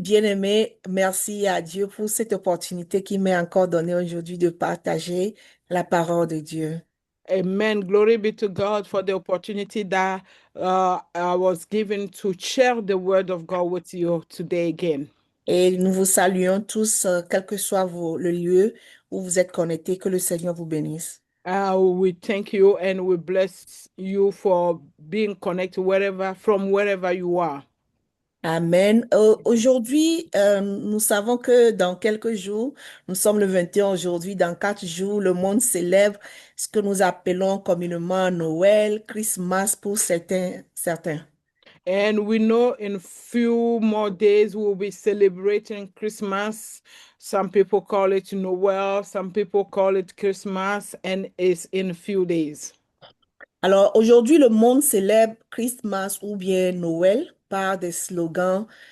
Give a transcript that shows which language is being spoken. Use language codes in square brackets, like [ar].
[fr] Bien-aimé, merci à Dieu pour cette opportunité qu'il m'est encore donnée aujourd'hui de partager la parole de Dieu. Amen. [en] Glory be to God for the opportunity that I was given to share the word of God with you today again. [fr] Et nous vous saluons tous, quel que soit le lieu où vous êtes connectés, que le Seigneur vous bénisse. [en] We thank you and we bless you for being connected from wherever you are. Amen. [fr] Aujourd'hui, nous savons que dans quelques jours, nous sommes le 21 aujourd'hui, dans 4 jours, le monde célèbre ce que nous appelons communément Noël, Christmas pour certains. [en] And we know in few more days we'll be celebrating Christmas. Some people call it Noel, some people call it Christmas, and it's in a few days. [fr] Alors aujourd'hui, le monde célèbre Christmas ou bien Noël par des slogans.